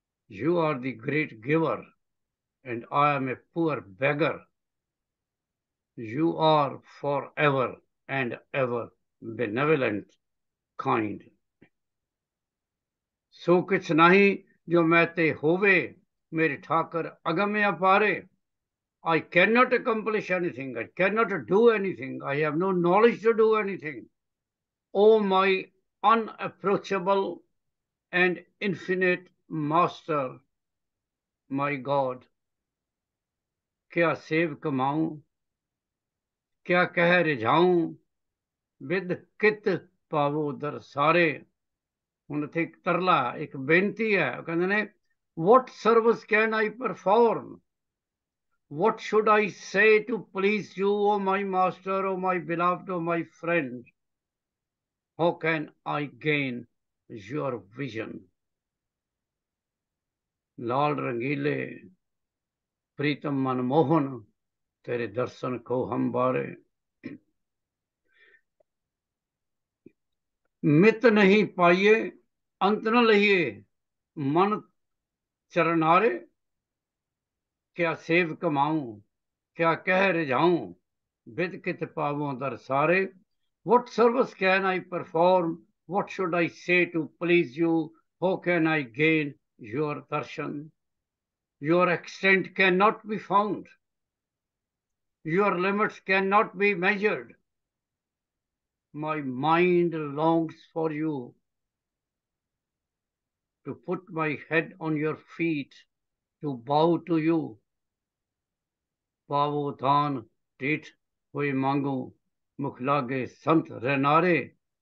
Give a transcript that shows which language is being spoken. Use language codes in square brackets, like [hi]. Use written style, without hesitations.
[en] You are the great giver and I am a poor beggar. You are forever and ever benevolent, kind. [hi] सो किछ नहीं जो मैं ते होवे, मेरे Thakur अगम्य अपारे। [en] I cannot accomplish anything. I cannot do anything. I have no knowledge to do anything. O my unapproachable and infinite Master, my God, [hi] क्या save कमाऊं, क्या कह रिझाऊं, विद कित पावो दर सारे। [pa] ਹੁਣ ਇੱਥੇ ਇੱਕ ਤਰਲਾ, ਇੱਕ ਬੇਨਤੀ ਹੈ। ਉਹ ਕਹਿੰਦੇ ਨੇ, [en] what service can I perform? What should I say to please you, O my master, O my beloved, O my friend? How can I gain your vision? [hi] लाल रंगीले प्रीतम मनमोहन, तेरे दर्शन को हम बारे। मित नहीं पाइए अंत न लहिए, मन चरनारे। क्या सेव कमाऊं, क्या कह रिझाऊं, विद कित पावों दर सारे। [en] What service can I perform? What should I say to please you? How can I gain your darshan? Your extent cannot be found. Your limits cannot be measured. My mind longs for you, to put my head on your feet, to bow to you. [hi] पावो दान टेठ हुए मांगो, मुख लागे संत रहनारे।